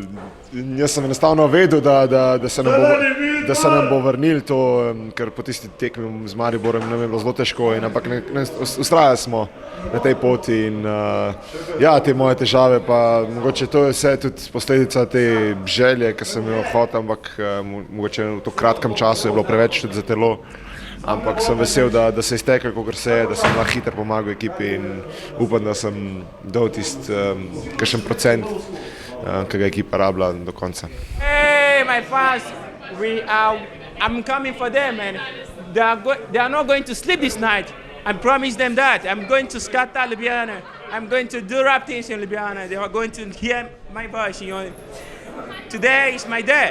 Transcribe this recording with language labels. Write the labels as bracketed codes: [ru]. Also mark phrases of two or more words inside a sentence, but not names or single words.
[sl] Jaz sem enostavno vedel, da se nam bo vrnil to, ker po tisti tekmi z Mariborom nam je bilo zelo težko, ampak vztrajali smo na tej poti in ja, te moje težave, pa mogoče to je vse tudi posledica te želje, ki sem jo hotel, ampak mogoče v to kratkem času je bilo preveč tudi za telo. Ampak sem vesel, da se je iztekel, kakor se je, da sem lahko hitro pomagal ekipi in upam, da sem dal tisti kakšen procent, ki ga ekipa rabila do konca. [en] Hey, my fans, I'm coming for them, and they are not going to sleep this night. I promise them that. I'm going to scatter Ljubljana. I'm going to do rap things in Ljubljana. They are going to hear my voice, you know. Today is my day.